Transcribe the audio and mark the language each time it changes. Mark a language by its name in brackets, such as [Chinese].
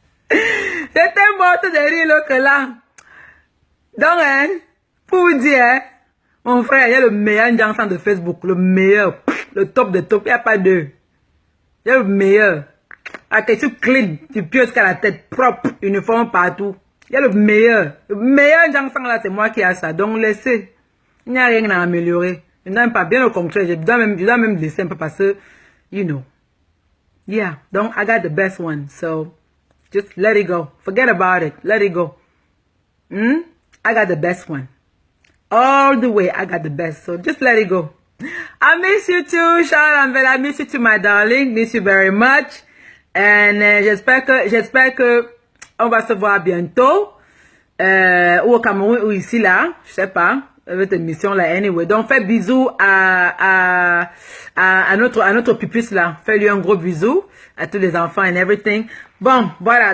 [French] J'étais morte de rire l'autre là. Donc, hein, pour vous dire, hein, mon frère, il y a le meilleur dansant de Facebook, le meilleur, le top de top, il n'y a pas deux. Il y a le meilleur. À tes tu clean, tu pieuses jusqu'à la tête propre, uniforme partout. Il y a le meilleur. Le meilleur dansant là, c'est moi qui a ça. Donc, laissez. Il n'y a rien à améliorer. Je n'aime pas, bien au contraire, je dois même laisser un peu parce que, [English] you know. Yeah, donc, I got the best one. So, just let it go. Forget about it. Let it go. I got the best one. All the way, I got the best. So just let it go. I miss you too, Charles. I miss you too, my darling. Miss you very much. [French] And j'espère que on va se voir bientôt. Ou au Cameroun, ou ici, là. Je sais pas. Avec cette mission là, anyway. Donc, fais bisous à notre pupus là. Fais-lui un gros bisou à tous les enfants [English] and everything. [French] Bon, voilà.